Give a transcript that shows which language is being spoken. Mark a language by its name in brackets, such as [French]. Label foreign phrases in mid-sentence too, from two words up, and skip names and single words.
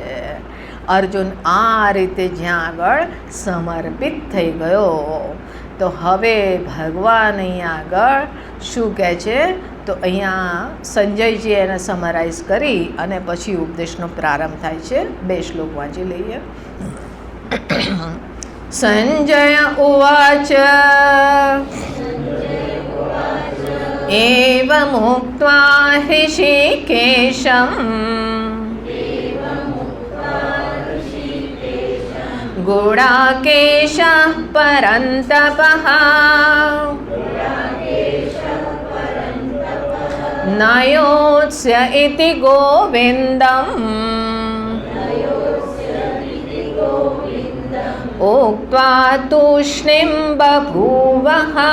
[Gujarati] અર્જુન આ રીતે જ્યાં આગળ સમર્પિત થઈ ગયો તો હવે ભગવાન અહીંયા આગળ શું કહે છે, તો અહીંયા સંજયજી એને સમરાઇઝ કરી અને પછી ઉપદેશનો પ્રારંભ થાય છે. 2 શ્લોક વાંચી લઈએ. [Sanskrit] संजय उवाच एवमुक्त्वा ऋषिकेशं गुडाकेशः परन्तपः न योत्स्य इति गोविन्दम् उक्त्वा तूष्णीं बभूवः.